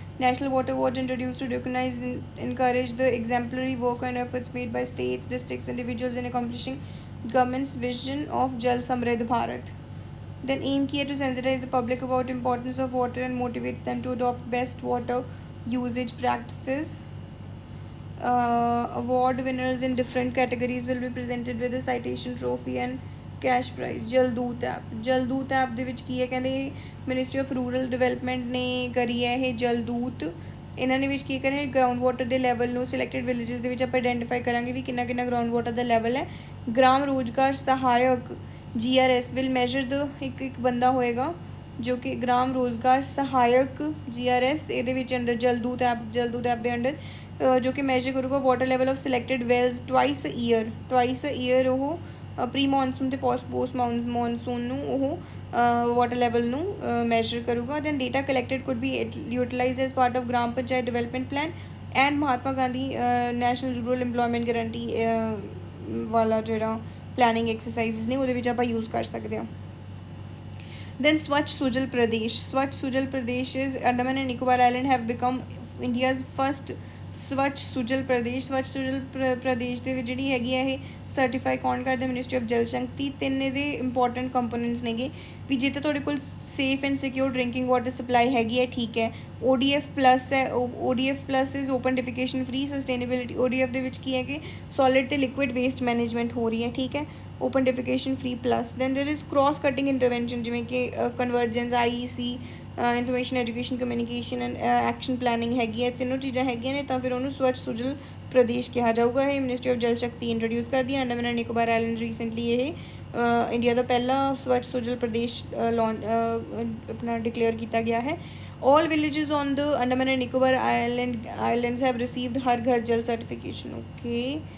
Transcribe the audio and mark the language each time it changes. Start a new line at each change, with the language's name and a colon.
English: National Water Awards introduced to recognize and encourage the exemplary work and efforts made by states, districts, individuals in accomplishing government's vision of Jal Samriddh Bharat. Then aim kiya to sensitize the public about importance of water and motivates them to adopt best water usage practices. Award winners in different categories will be presented with a citation trophy and cash prize.
Punjabi: Jaldoot app ਦੇ ਵਿੱਚ ਕੀ ਹੈ ਕਹਿੰਦੇ ministry of rural development ਨੇ ਕਰੀ ਹੈ ਇਹ ਜਲਦੂਤ. ਇਹਨਾਂ ਨੇ ਵਿੱਚ ਕੀ ਕਰੇ ਗਰਾਊਂਡ ਵਾਟਰ ਦੇ ਲੈਵਲ ਨੂੰ ਸਿਲੈਕਟਡ ਵਿਲੇजेस ਦੇ ਵਿੱਚ ਆਪਾਂ ਆਈਡੈਂਟੀਫਾਈ ਕਰਾਂਗੇ ਵੀ ਕਿੰਨਾ ਗਰਾਊਂਡ ਵਾਟਰ ਦਾ ਲੈਵਲ ਹੈ. ਗ੍ਰਾਮ ਰੋਜ਼ਗਾਰ ਸਹਾਇਕ GRS
English: will measure the
Punjabi: ਇੱਕ ਬੰਦਾ ਹੋਏਗਾ ਜੋ ਕਿ ਗ੍ਰਾਮ ਰੋਜ਼ਗਾਰ ਸਹਾਇਕ GRS ਇਹਦੇ ਵਿੱਚ ਅੰਡਰ ਜਲਦੂਤ ਐਪ ਦੇ ਅੰਡਰ ਜੋ ਕਿ ਮੈਜਰ ਕਰੂਗਾ
English: water level of selected wells twice a year
Punjabi: ਉਹ ਪ੍ਰੀ ਮੌਨਸੂਨ ਤੇ ਪੋਸਟ ਮੌਨਸੂਨ ਨੂੰ ਉਹ ਵਾਟਰ ਲੈਵਲ ਨੂੰ ਮੈਜਰ ਕਰੂਗਾ.
English: then data collected could be utilize as part of Gram Panchayat development plan and Mahatma Gandhi national rural employment guarantee ਵਾਲਾ ਜਿਹੜਾ planning exercises
Punjabi: ਨੇ ਉਹਦੇ ਵਿੱਚ ਆਪਾਂ ਯੂਜ਼ ਕਰ ਸਕਦੇ ਹਾਂ.
English: Then Swachh Sujal Pradesh is Andaman and Nicobar Island have become India's first Swachh Sujal Pradesh
Punjabi: ਦੇ ਵਿੱਚ ਜਿਹੜੀ ਹੈਗੀ ਆ ਇਹ ਸਰਟੀਫਾਈ ਕੌਣ ਕਰਦਾ
English: Ministry of Jal Shakti.
Punjabi: ਤਿੰਨ ਇਹਦੇ ਇੰਪੋਰਟੈਂਟ ਕੰਪੋਨੈਂਟਸ ਨੇਗੇ ਵੀ ਜੇ ਤਾਂ ਤੁਹਾਡੇ ਕੋਲ safe and secure drinking water supply ਹੈਗੀ ਹੈ ਠੀਕ ਹੈ.
English: ODF plus
Punjabi: ਹੈ
English: ODF plus is open defecation free sustainability.
Punjabi: ODF ਦੇ ਵਿੱਚ ਕੀ ਹੈ ਕਿ ਸੋਲਿਡ ਤੇ ਲਿਕੁਇਡ ਵੇਸਟ ਮੈਨੇਜਮੈਂਟ ਹੋ ਰਹੀ ਹੈ ਠੀਕ ਹੈ.
English: open defecation free plus. Then there is cross cutting intervention
Punjabi: ਜਿਵੇਂ ਕਿ
English: convergence IEC information education communication and action planning
Punjabi: ਹੈਗੀ ਹੈ. ਤਿੰਨੋਂ ਚੀਜ਼ਾਂ ਹੈਗੀਆਂ ਨੇ ਤਾਂ ਫਿਰ ਉਹਨੂੰ ਸਵੱਛ ਸੁਜਲ ਪ੍ਰਦੇਸ਼ ਕਿਹਾ ਜਾਊਗਾ. ਇਹ ministry of Jal Shakti introduce ਕਰਦੀ ਹੈ. Andaman and Nicobar island recently ਇਹ ਇੰਡੀਆ ਦਾ ਪਹਿਲਾ ਸਵੱਛ ਸੁਜਲ ਪ੍ਰਦੇਸ਼ ਆਪਣਾ ਡਿਕਲੇਅਰ ਕੀਤਾ ਗਿਆ ਹੈ.
English: All villages on the Andaman and Nicobar Islands have received Har Ghar Jal certification. Okay.